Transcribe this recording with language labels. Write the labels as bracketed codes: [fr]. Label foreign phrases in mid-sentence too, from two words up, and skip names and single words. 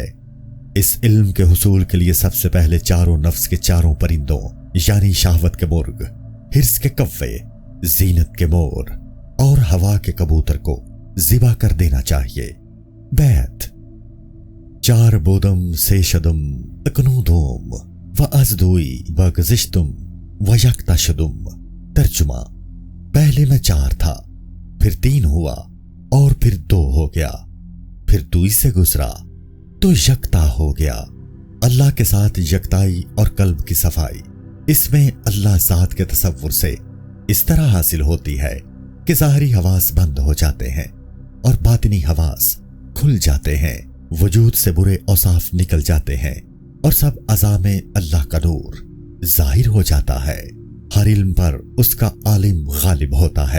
[ur] اس علم کے حصول کے لیے سب سے پہلے چاروں نفس کے چاروں پرندوں یعنی شہوت کے مرغ، حرص کے کوے، زینت کے مور اور ہوا کے کبوتر کو ذبح کر دینا چاہیے۔ [fa] بیت چار بودم سے شدم اکنودوم و ازدوئی و گزشتم و یکتا شدم۔ [ur] ترجمہ: پہلے میں 4 تھا، پھر 3 ہوا اور پھر 2 ہو گیا، پھر دوئی سے گزرا تو یکتا ہو گیا۔ اللہ کے ساتھ یکتائی اور قلب کی صفائی، اس میں اللہ ذات کے تصور سے اس طرح حاصل ہوتی ہے کہ ظاہری حواس بند ہو جاتے ہیں اور باطنی حواس کھل جاتے ہیں. وجود سے برے اوصاف نکل جاتے ہیں اور سب اعضا میں اللہ کا نور ظاہر ہو جاتا ہے. ہر علم پر اس کا عالم غالب ہوتا ہے.